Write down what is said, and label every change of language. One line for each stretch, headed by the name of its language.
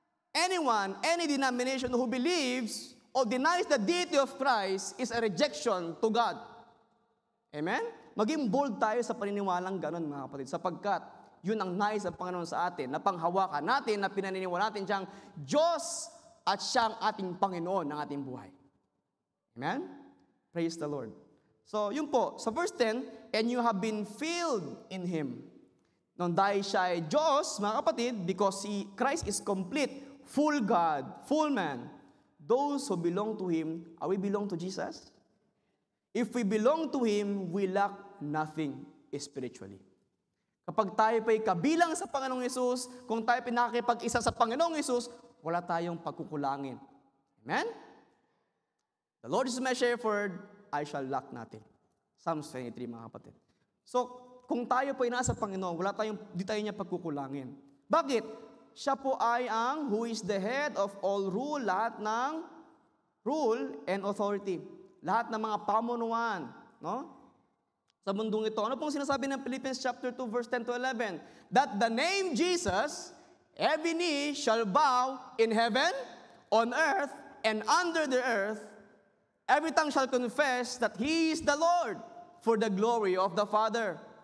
English: Anyone, any denomination who believes or denies the deity of Christ is a rejection to God. Amen?
Filipino: Maging bold tayo sa paniniwalang ganon, mga kapatid, sapagkat yun ang nais ng Panginoon sa atin, na panghawakan natin, na pinaniniwala natin siyang Diyos at siyang ating Panginoon ng ating buhay.
English: Amen? Praise the Lord. So,
Filipino: yun po, sa verse 10,
English: and you have been filled in Him.
Filipino: Nung dahil siya ay Diyos,
English: mga kapatid, because Christ is complete, full God, full man, those who belong to Him, are we belong to Jesus? If we belong to Him, we lack nothing spiritually.
Filipino: Kapag tayo pa'y kabilang sa Panginoong Hesus, kung tayo pinakikipag-isa sa Panginoong Hesus, wala tayong pagkukulangin. Amen?
English: The Lord is my shepherd, I shall lack nothing.
Filipino: Psalms 23, mga kapatid. So, kung tayo pa'y nasa Panginoon, di tayo niya pagkukulangin. Bakit? Siya po ay ang
English: who is the head of all rule,
Filipino: lahat ng
English: rule and authority.
Filipino: Lahat ng mga pamunuan, no? Sa mundong ito. Ano pong sinasabi ng Philippians chapter 2 verse 10 to 11?
English: That the name Jesus, every knee shall bow in heaven, on earth, and under the earth. Every tongue shall confess that He is the Lord, for the glory of the Father.